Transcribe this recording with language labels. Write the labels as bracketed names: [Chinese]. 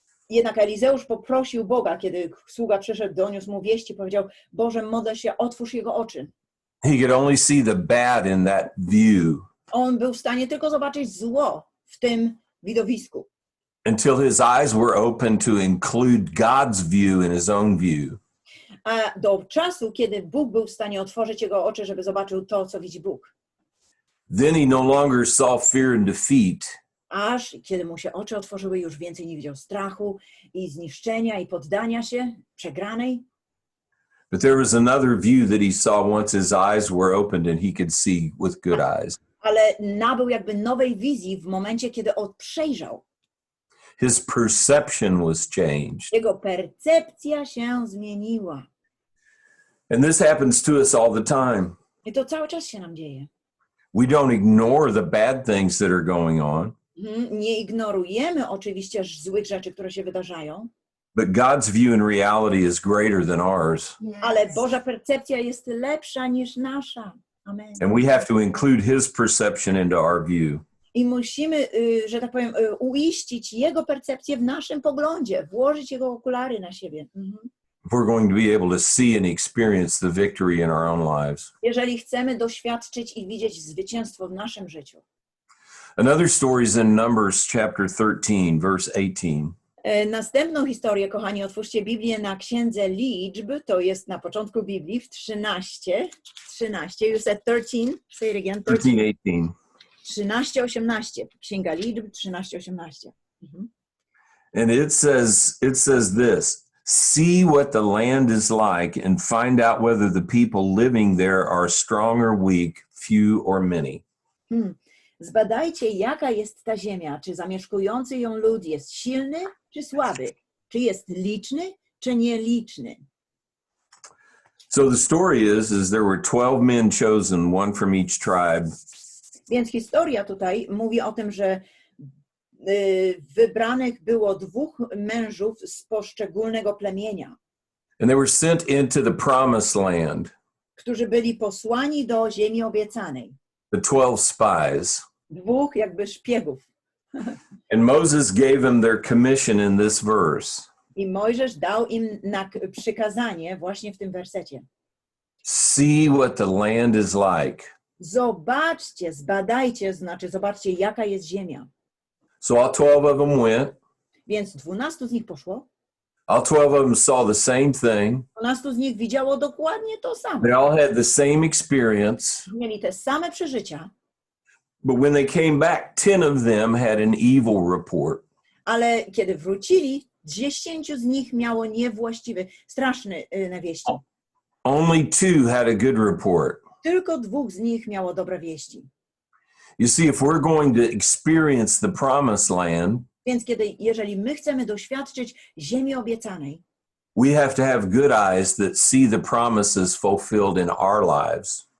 [Polish] Jednak Elizeusz poprosił Boga, kiedy sługa przyszedł, doniósł mu wieści, powiedział: Boże, modlę się, otwórz jego oczy. [English] He could only see the bad in that view. [Polish] On był w stanie tylko zobaczyć zło w tym widowisku. [English] Until his eyes were open to include God's view in his own view. [Polish] A do czasu, kiedy Bóg był w stanie otworzyć jego oczy, żeby zobaczył to, co widzi Bóg. [English] Then he no longer saw fear and defeat. [Polish] Aż kiedy mu się oczy otworzyły, już więcej nie widział strachu i zniszczenia i poddania się, przegranej. [English] But there was another view that he saw once his eyes were opened and he could see with good eyes. [Polish] Ale nabył jakby nowej wizji w momencie, kiedy przejrzał. [English] His perception was changed. [Polish] Jego percepcja się zmieniła. [English] And this happens to us all the time. [Polish] I to cały czas się nam dzieje. [English] We don't ignore the bad things that are going on, [Polish] Nie ignorujemy oczywiście złych rzeczy, które się wydarzają, [English] but God's view in reality is greater than ours. [Polish] ale Boża percepcja jest lepsza niż nasza. [English] Amen. And we have to include His perception into our view. [Polish] I musimy, że tak powiem, uiścić Jego percepcję w naszym poglądzie, włożyć Jego okulary na siebie. [English] If we're going to be able to see and experience the victory in our own lives. [Polish] Jeżeli chcemy doświadczyć i widzieć zwycięstwo w naszym życiu. [English] Another story is in Numbers chapter 13, verse 18. [Polish] Następną historię, kochani, otwórzcie Biblię na Księdze Liczb, to jest na początku Biblii w 13. [English] You said 13, say it again. 13, 18. [Polish] 13:18. Księga Liczb 13:18. [English] And it says this, see what the land is like and find out whether the people living there are strong or weak, few or many. [Polish] Zbadajcie, jaka jest ta ziemia, czy zamieszkujący ją lud jest silny, czy słaby, czy jest liczny, czy nieliczny. [English] So the story is there were 12 men chosen, one from each tribe. [Polish] Więc historia tutaj mówi o tym, że wybranych było 2 mężów z poszczególnego plemienia, [English] And they were sent into the promised land, [Polish] którzy byli posłani do ziemi obiecanej. [English] the 12 spies. [Polish] 2 jakby szpiegów. [English] And Moses gave them their commission in this verse. [Polish] I Mojżesz dał im przykazanie właśnie w tym wersecie. [English] See what the land is like. [Polish] Zobaczcie, zbadajcie, znaczy zobaczcie, jaka jest ziemia. [English] So all 12 of them went. [Polish] Więc 12 z nich poszło. [English] All 12 of them saw the same thing. [Polish] 12 z nich widziało dokładnie to samo. [English] They all had the same experience. [Polish] Mieli te same przeżycia, [English] But when they came back, 10 of them had an evil report. [Polish] ale kiedy wrócili, 10 z nich miało niewłaściwy, straszny wieści. [English] Only 2 had a good report. [Polish] Tylko 2 z nich miało dobre wieści. [English] You see, if we're going to experience the promised land, [Polish] Więc jeżeli my chcemy doświadczyć ziemi obiecanej, [English] we have to have good eyes that see the promises fulfilled in our lives.